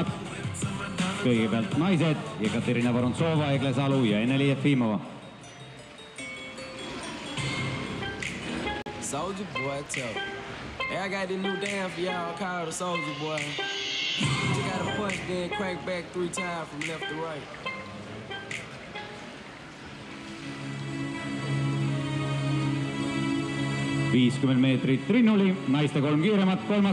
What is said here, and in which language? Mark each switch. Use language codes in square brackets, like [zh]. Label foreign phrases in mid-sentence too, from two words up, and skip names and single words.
[et] Kõigepealt naised Ekaterina Vorontsova, Egle Salu ja Eneli Jefimova. [en] Soldier boy, tell me. Hey, I got this new dance for y'all called the Soldier Boy. You gotta punch, then crank back 3 times from left to right. [et] ...50 meetrit rinnuli, naiste 3 kiiremat, 3.